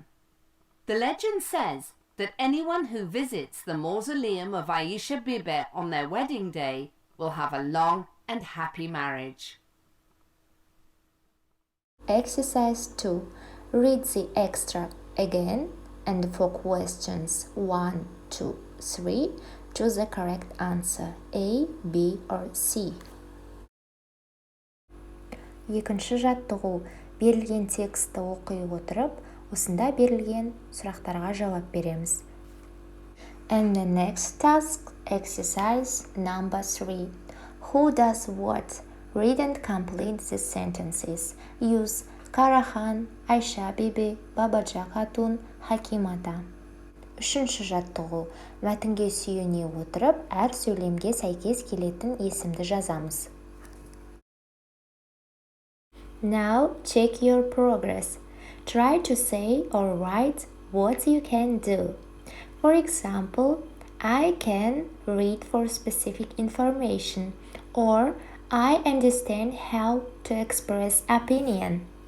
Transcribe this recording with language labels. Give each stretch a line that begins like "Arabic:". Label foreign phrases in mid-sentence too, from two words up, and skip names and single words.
English: The legend says that anyone who visits the Mausoleum of Aisha Bibi on their wedding day will have a long and happy marriage. Exercise 2. Read the extract again and for questions 1, 2, 3, choose the correct answer A, B or C.
Kazakh: Екінші жаттығу. Берілген текстті оқи отырып, осында берілген сұрақтарға жауап береміз.
English: And the next task, exercise number 3. Who does what? Read and complete the sentences. Use Karahan, Aisha Bibi, Babaja Khatun, Hakimata.
Kazakh: Үшінші жаттығу. Мәтінге сүйене отырып, әр сөйлемге сәйкес келетін есімді жазамыз.
English: Now check your progress. Try to say or write what you can do. For example, I can read for specific information, or I understand how to express opinion.